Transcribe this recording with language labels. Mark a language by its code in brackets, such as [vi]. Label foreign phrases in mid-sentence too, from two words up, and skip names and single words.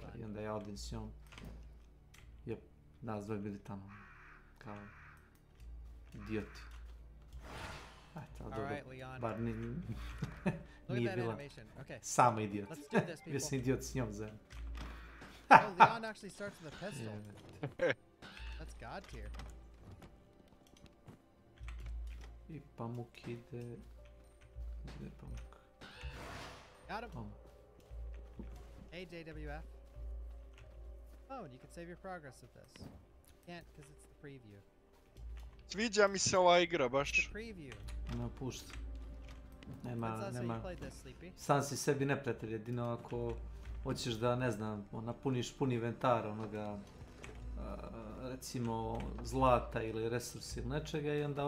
[hr] I onda ja odem s njom. Jep, nas dvoje bili tamo. Kao... idioti. Ajde, ali dobro, bar nije bila sama idiot. Bio sam idiot s njom zajedno. [en] Leon actually starts with a pistol. That's God tier. [hr] I Pamuk ide... Gdje je Pamuk? [en] Got him! Hey JWF. Oh, and you can save your progress with this. Can't, because it's the preview. [hr] Sviđa mi se ova igra baš. Nema pušta. Nema... Sam si sebi neprijatelj, jedino ako hoćeš da, ne znam, napuniš pun inventar onoga, recimo zlata ili resursi ili nečega i onda